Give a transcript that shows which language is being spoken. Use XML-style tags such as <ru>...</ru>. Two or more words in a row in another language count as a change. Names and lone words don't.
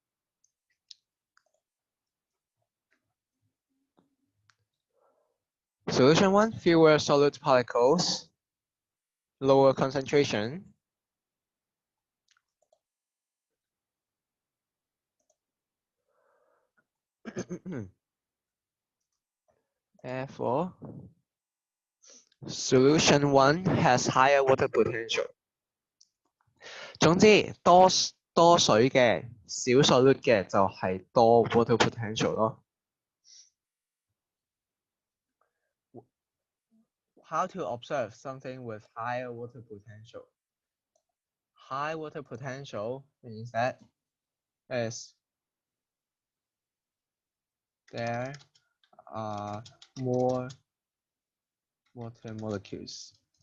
<en>Solution 1, fewer solid particles, lower concentration. Therefore, solution 1 has higher water potential.</en> <yue>總之多水嘅少 solute 嘅就係多</yue> <en>water potential</en> <yue>咯。</yue> <en>How to observe something with higher water potential? High water potential means that is there are more water molecules.</en>